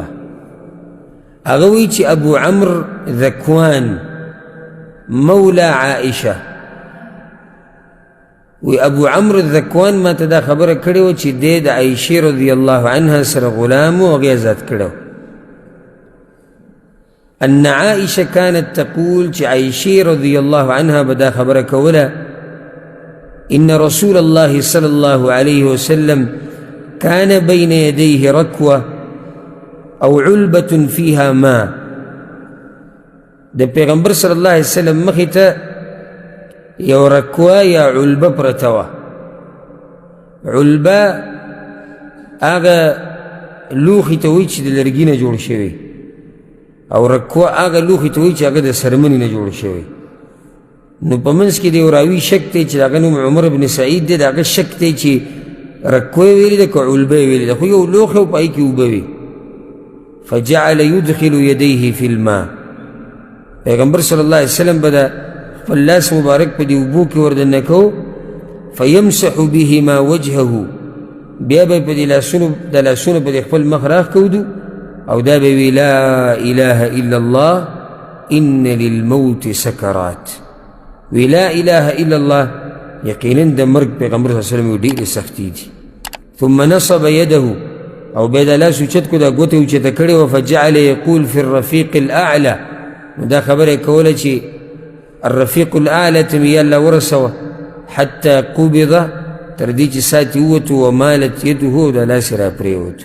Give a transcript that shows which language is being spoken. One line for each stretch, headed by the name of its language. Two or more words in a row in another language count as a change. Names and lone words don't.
Pashto: هغه وایي چې ابو عمرو ذکوان مولا عائشه، وی ابو عمرو ذکوان ما ته دا خبره کړې وه چې دی د عایشې رضی الله عنها سره غلام و، هغې ازاد کړی.
Arabic: ان عائشه كانت تقول
Pashto: چې عایشې رضی الله عنها به دا خبره کوله،
Arabic: ان رسول الله صلی الله علیه وسلم كان بين يديه ركوه او علبه فيها ماء.
Pashto: د پیغمبر صلی الله علیه وسلم مخې ته یو رکوه یا علبه پرته وه. علبه هغه لوښي ته وایي چې د لرګي نه جوړ شوی، او رکوه هغه لوښي ته وایي چې هغه د څرمنې نه جوړ شوی. نو په منځ کې د یو راوي شک دی چې د هغه نوم عمر بن سعید دی، د هغه شک دی چې رکوه یې ویلې ده که علبه یې ویلې ده، خو یو لوښی او په هغې کې اوبه وي.
Arabic: فجعل يدخل يديه في الماء.
Pashto: پیغمبر صلی الله علیه وسلم به د خپل لاس مبارک په دې اوبو کې وردننه کو،
Arabic: فیمسح بهما وجهه،
Pashto: بیا به په دې لاسونو په دې خپل مخ راښکودو، او دا به وی
Arabic: لا اله الا الله ان للموت سکرات.
Pashto: وی
Arabic: لا اله الا الله،
Pashto: یقینا د مرګ پیغمبر صلی الله علیه وسلم ډېرې سختي دي.
Arabic: ثم نصب يده،
Pashto: او بیا دا لاس اوچت کو، دا ګوته اوچته کړې وه.
Arabic: فجعل یقول فی الرفیق الاعلى،
Pashto: نو دا خبره یې کوله چې
Arabic: الرفیق الاعلى
Pashto: ته مې یا الله ورسوه،
Arabic: حتی قبض،
Pashto: تر دې چې ساعت یې ووتو،
Arabic: ومالت یده،
Pashto: او دا لاس یې را پرېوتو.